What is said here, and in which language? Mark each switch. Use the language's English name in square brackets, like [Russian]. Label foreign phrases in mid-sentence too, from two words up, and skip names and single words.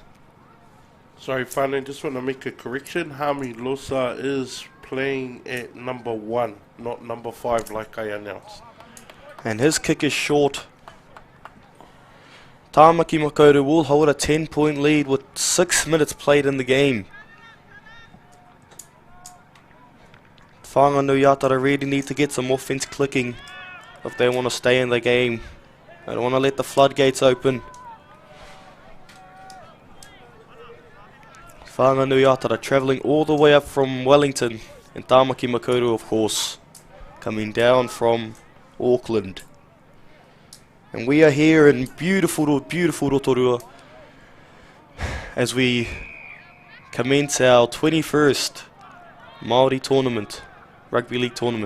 [English] Sorry, Whānau, just want to make a correction. Hami Losa is playing at number 1, not number 5 like I announced. And his kick is short. Tamaki Makaurau will hold a 10-point lead with 6 minutes played in the game. Whanganui-a-Tara really need to get some offense clicking if they want to stay in the game. They don't want to let the floodgates open. Whanganui-a-Tara travelling all the way up from Wellington. And Tamaki Makaurau, of course, coming down from Auckland. And we are here in beautiful, beautiful Rotorua as we commence our 21st Māori tournament, rugby league tournament.